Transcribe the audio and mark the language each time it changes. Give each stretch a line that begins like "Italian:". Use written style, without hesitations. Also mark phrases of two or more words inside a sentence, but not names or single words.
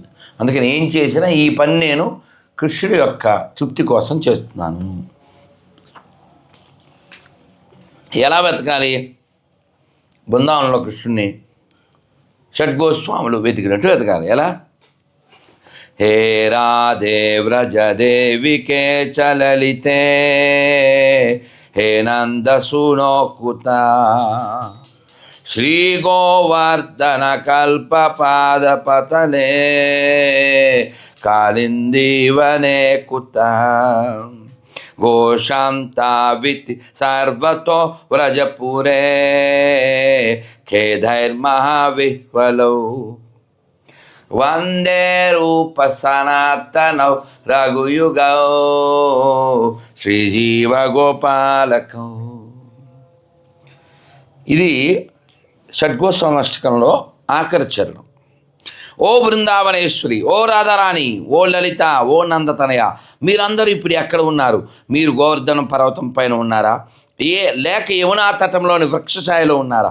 Telugu: అందుకని ఏం చేసినా ఈ పని నేను కృష్ణుడి యొక్క తృప్తి కోసం చేస్తున్నాను. ఎలా వెతకాలి? బృందావనంలో కృష్ణుడిని షడ్గోస్వాములు వెతికినట్టు వెతకాలి. ఎలా?
Sanskrit: हे राधे व्रज देविके चललिते हे नंद सुनो कुता श्री गोवर्धन कल्प पाद पतले कालिंदी वने कुता गोशांताविति सर्वतो व्रजपुरे खेधैर्महाविह्वलौ वंदे रूप सनातनौ रघुयुगौ श्रीजीव गोपालकौ.
Telugu: ఇది షడ్గోస్వామష్టకంలో ఆఖరి చరణం. ఓ బృందావనేశ్వరి, ఓ రాధారాణి, ఓ లలిత, ఓ నందతనయ, మీరందరూ ఇప్పుడు ఎక్కడ ఉన్నారు? మీరు గోవర్ధనం పర్వతం పైన ఉన్నారా, లేక యమునా తటంలోని వృక్షఛాయలో ఉన్నారా?